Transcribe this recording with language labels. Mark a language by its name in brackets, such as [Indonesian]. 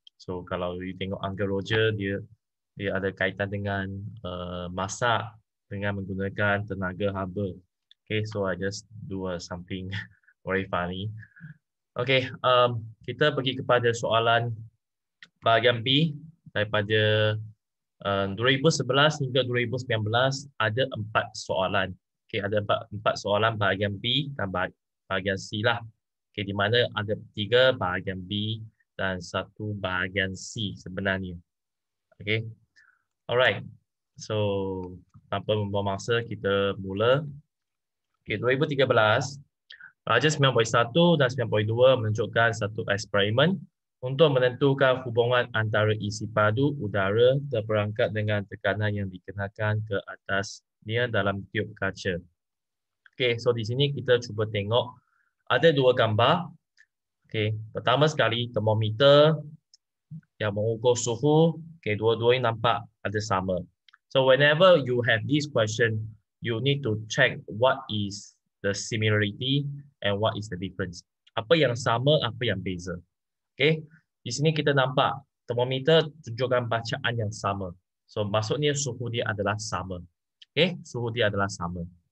[Malay] So kalau you tengok Uncle Roger, dia ada kaitan dengan masak dengan menggunakan tenaga haba. [English] Okay, so I just do something very funny. [Malay] Okay, kita pergi kepada soalan bahagian B daripada 2011 hingga 2019 ada 4 soalan. Okay, ada empat soalan bahagian B dan bahagian C lah. Okay, di mana ada 3 bahagian B dan 1 bahagian C sebenarnya. Okay, alright. So tanpa membuang masa kita mula. Okay, 2013 Raja 9.1 dan 9.2 menunjukkan satu eksperimen untuk menentukan hubungan antara isi padu udara terperangkap dengan tekanan yang dikenakan ke atasnya dalam tiub kaca. Okey, so di sini kita cuba tengok ada 2 gambar. Okey, pertama sekali termometer yang mengukur suhu. Okey, dua-duanya nampak ada sama. [English] So whenever you have this question, you need to check what is the similarity and what is the difference. [Malay] Apa yang sama, apa yang beza. Okay, di sini kita nampak termometer tunjukkan bacaan yang sama. So maksudnya suhu dia adalah sama. Okay, suhu dia adalah sama.